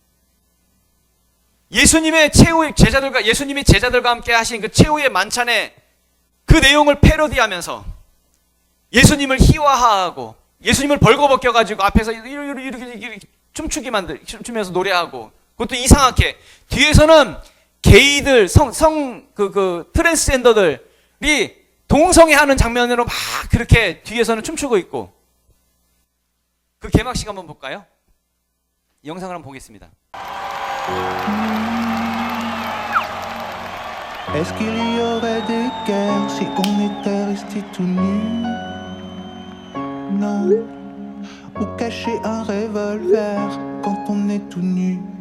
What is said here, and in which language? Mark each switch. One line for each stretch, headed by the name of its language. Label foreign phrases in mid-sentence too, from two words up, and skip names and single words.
Korean: 예수님이 제자들과 함께 하신 그 최후의 만찬에 그 내용을 패러디하면서 예수님을 희화화하고 예수님을 벌거벗겨가지고 앞에서 이렇게 춤추면서 노래하고 그것도 이상하게 뒤에서는 게이들 트랜스젠더들이 동성애하는 장면으로 막 그렇게 뒤에서는 춤추고 있고 그 개막식 한번 볼까요? 영상을 한번 보겠습니다.
French: Est-ce qu'il y aurait des guerres si on était resté tout nu? Non. Ou cacher un revolver quand on est tout nu?